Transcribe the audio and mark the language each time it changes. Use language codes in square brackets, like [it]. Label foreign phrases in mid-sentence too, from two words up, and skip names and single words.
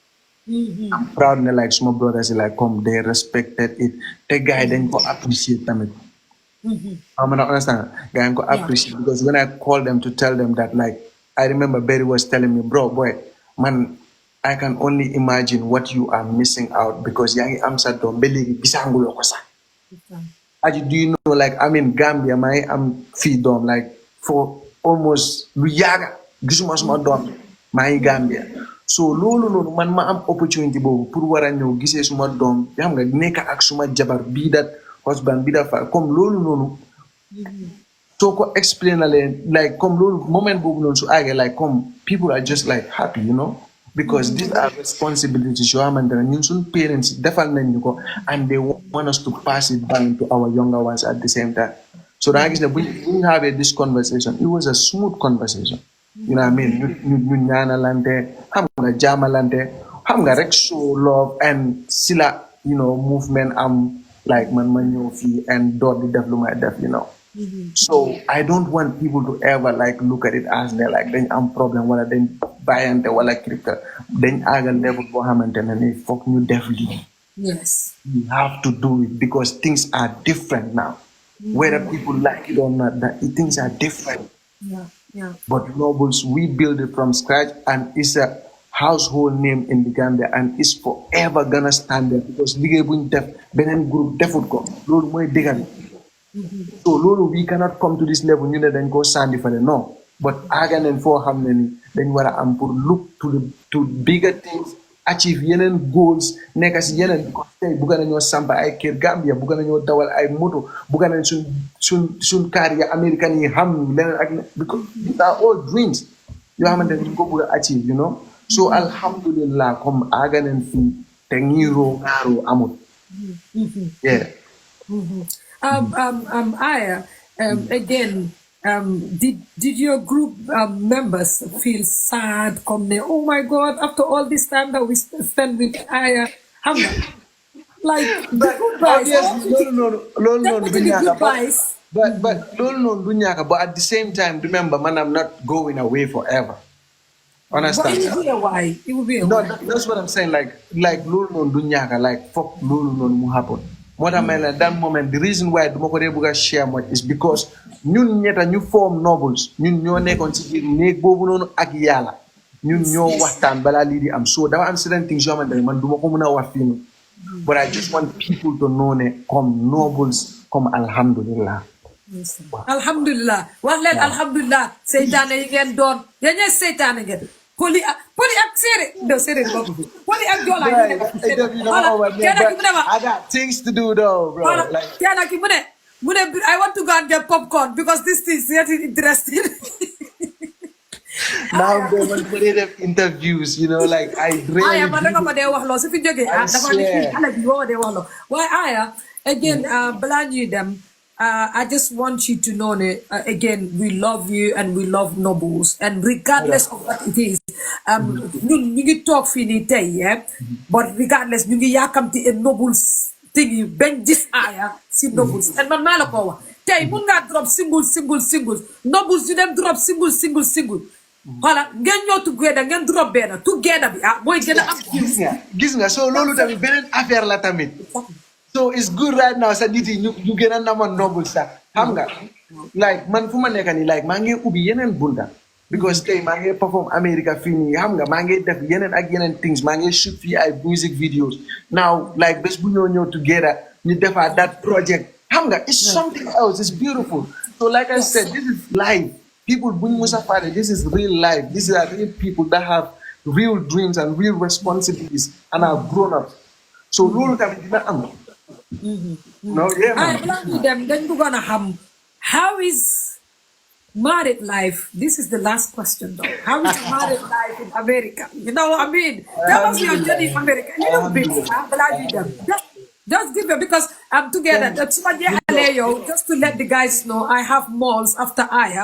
[en] I'm proud ne like suma brothers yi like come they respected it [wo] te gars yi dañ ko [en] appreciate [wo] tamit. [en] I'm not understand [wo] gars yi ko [en] appreciate because when I call them to tell them that like I remember Barry was telling me bro boy man I can only imagine what you are missing out because [wo] yaa ngi am sa doom ba léegi gisanguloo ko sax. Aji [en] do you know like I mean [wo] Gambia maa ngi am fii doom [en] like for almost [wo] lu yaaga gisuma suma doom maa ngi Gambia so loolu noonu man ma am opportunity boobu pour war a ñëw gisee suma doom xam nga nekk ak suma jabar bii dat [en] husband bii dat [wo] fa comme loolu noonu soo ko explain na leen like comme loolu moment boobu noonu su àggee like comme [en] people are just like happy you know because these are responsibilities [wo] yoo xamante ne ñun suñ parents defal nañ ñu ko [en] and they want us to pass it down to our younger ones at the same time [wo] so da nga gis ne bu [en] ñu have this conversation it was a smooth conversation you know what I mean [wo] ñu ñaanalante xam nga jaamalante xam nga rek [en] show love and [wo] sila [en] you know [wo] movement am like man ma ñëw fii [en] and [wo] door di def lu may def [en] you know so I don't want people to ever like look at it as they like [wo] dañ am problem wala dañ bàyyante wala crypto dañ àggal level boo xamante ne ni foog ñu def lii [en] Yes. we have to do it because things are different now whether people like it or not that things are different. Yeah. But Nobles, we build it from scratch and it's a household name in the Gambia and it's forever gonna stand there because [wo] liggéey buñ def beneen groupe defut ko loolu mooy dëgga bi so loolu [en] we cannot come to this level [wo] ñu ne dañ koo sandi fale non but aaga nañ foo xam ne ni dañ war a am pour [en] look to bigger things achieve [wo] yeneen goals nekk si yeneen because tey bugga nañoo sampa ay kër Gambia bugga nañoo dawal ay moto bugga nañ suñ carrière américaine yi xam leneen ak because [en] these are all dreams [wo] yoo xamante ne ñu ko bugg a achieve [en] you know [wo] so alhamdulillah comme aaga nañ fii te ñiiroo ŋaaroo amul yeah. [en] Aya, again, did your group members feel sad? Come there, oh my God! After all this time that we spent with Aya, like the goodbyes. But but at the same time, remember, man, I'm not going away forever. Understand? But it will be a while. It will be a No, while. that's what I'm saying. [wo] Like lulu non dunyaka, like fuck lulu non mu happen. [en] What I mean at that moment, the reason why [wo] Dumokode Buga [en] share much is because [wo] ñun ñeta ñu [en] form Nobles, [wo] ñun ñoo nekkoon ci biir néeg boobu noonu ak yàlla. Ñun ñoo waxtaan balaa lii di am. So dafa am certain things yoo xamante ne man duma ko mën a wax fii nii. [en] But I just want people to know [wo] ne comme [en] Nobles, comme alhamdulillah. [wo] Alhamdulillah. Wax leen alhamdulillah. Seytaane yi ngeen doon. Yéen ñooy seytaane ngeen. Poli ak séeréer. No, séeréer boobu. Poli ak Joola ñu nekk ak séeréer. [en] I got things to do though, bro. Like [wo] Tiana ki mu ne [en] I want to go and get popcorn because this thing is getting interesting. now they want to have interviews, you know, like I really [wo] Aya man rek ma dee wax loo su fi jógee dafa ne xale bi boo ma dee wax loo waaye [en] Aya Again, [wo] balaa ñuy dem, [en] I just want you to know that, again, we love you and we love Nobles. And regardless of what it is, [wo] ñun ñu ngi toog fii nii tey, [en] yeah? But regardless, [wo] ñu ngi yaakamti a [en] Nobles thing [wo] yi bañ gis aaya si Nobles. And man maa la ko wax. Tey mun ngaa [en] drop single. [wo] Nobles ñu dem [en] drop single. [wo] Voilà, ngeen ñëw together, ngeen [en] drop benn together [wo] bi mooy gën a am. Gis nga so loolu tamit beneen affaire la tamit. [en] So it's good right now [wo] sa nit yi ñu gën a nama Noble sax xam nga like man fu ma nekk nii like maa ngi ubbi yeneen bunta because tey maa ngi [en] perform America [wo] fii nii xam nga maa ngi def yeneen ak yeneen things maa ngi [en] shoot fii ay music videos now [wo] like bés bu ñëw together ñu defaat [en] that project [wo] xam nga [en] it's something else, it's beautiful. So like I said, this is life. [wo] People buñ musa faale, [en] this is real life. These are real people that have real dreams and real responsibilities and are grown up. So loolu tamit dina am. No, yeah, man. How is married life? This is the last question, though. How is married life in America? You know what I mean? That was your journey in America. A little bit. I'm glad you done. Just give it because I'm together. That's what just to let the guys know, I have malls after Aya.